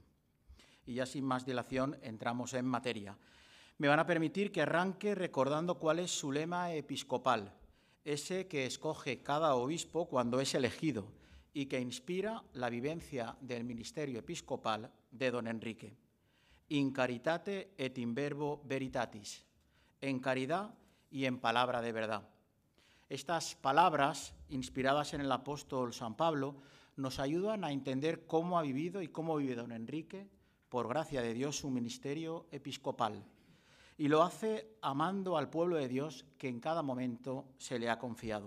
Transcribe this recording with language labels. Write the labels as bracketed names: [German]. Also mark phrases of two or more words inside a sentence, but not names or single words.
[Spanish] Y ya sin más dilación entramos en materia. Me van a permitir que arranque recordando cuál es su lema episcopal, ese que escoge cada obispo cuando es elegido y que inspira la vivencia del ministerio episcopal de don Enrique. [Latin] In caritate et in verbo veritatis, [Spanish] en caridad y en palabra de verdad. Estas palabras, inspiradas en el apóstol San Pablo, nos ayudan a entender cómo ha vivido y cómo vive don Enrique, por gracia de Dios, su ministerio episcopal. Y lo hace amando al pueblo de Dios que en cada momento se le ha confiado.